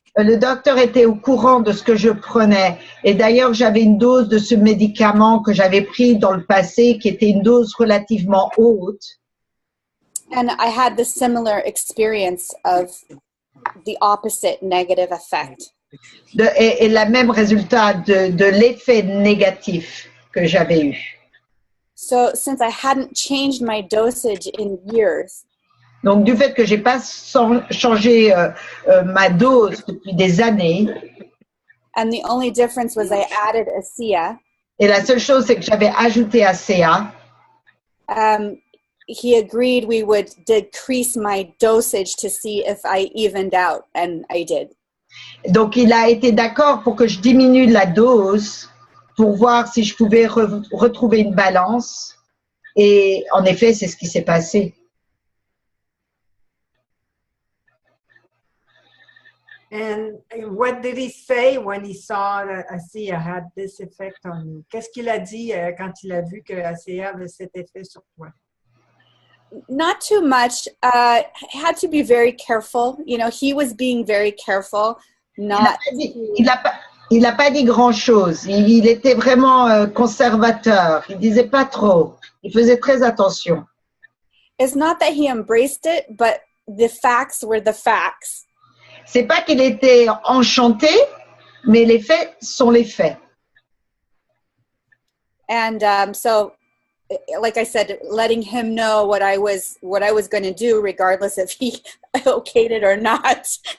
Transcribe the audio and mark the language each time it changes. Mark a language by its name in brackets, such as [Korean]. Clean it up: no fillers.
[French] Le docteur était au courant de ce que je prenais. Et d'ailleurs, j'avais une dose de ce médicament que j'avais pris dans le passé, qui était une dose relativement haute. [English] And I had the similar experience of the opposite negative effect. [French] Et le même résultat de l'effet négatif que j'avais eu. [English] So since I hadn't changed my dosage in years, [French] donc du fait que j'ai pas changé ma dose depuis des années, [English] and the only difference was I added ASEA, [French] et la seule chose c'est que j'avais ajouté ASEA, [English] he agreed we would decrease my dosage to see if I evened out, and I did. [French] Donc il a été d'accord pour que je diminue la dose pour voir si je pouvais retrouver une balance, et en effet c'est ce qui s'est passé. [English] And what did he say when he saw that ASEA had this effect on you? [French] Qu'est-ce qu'il a dit quand il a vu que ASEA avait cet effet sur toi? [English] Not too much. Had to be very careful. You know, he was being very careful. Not. [French] Il n'a pas dit grand-chose. Il était vraiment conservateur. Il disait pas trop. Il faisait très attention. [English] It's not that he embraced it, but the facts were the facts. [French] C'est pas qu'il était enchanté, mais les faits sont les faits. [English] And so, like I said, letting him know what I was going to do, regardless if he okayed it or not.